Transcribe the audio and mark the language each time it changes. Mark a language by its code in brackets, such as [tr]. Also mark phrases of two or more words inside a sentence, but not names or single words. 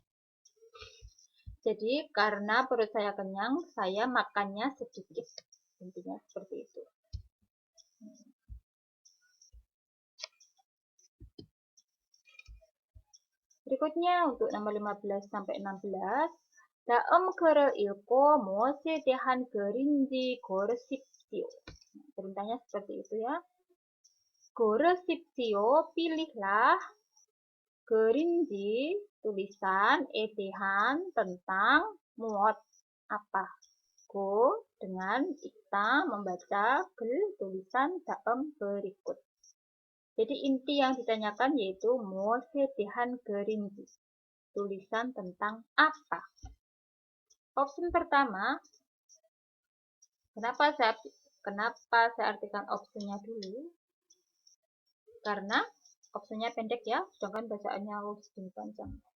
[id] Jadi karena perut saya kenyang, saya makannya sedikit. Intinya seperti itu. Berikutnya untuk nomor 15 sampai 16. [ko] 다음 글을 읽고 무엇에 대한 글인지 고르십시오. [id] Perintahnya seperti itu ya. 고르십시오, pilihlah. 글인지, tulisan. 대한, tentang. 무엇, apa. Go, dengan kita membaca 글, tulisan dalam berikut. [ko] Jadi inti yang ditanyakan yaitu 무엇에 대한 글인지. [id] Tulisan tentang apa. Opsi pertama, kenapa saya artikan opsinya dulu? Karena opsinya pendek ya, sedangkan bacaannya sedikit panjang.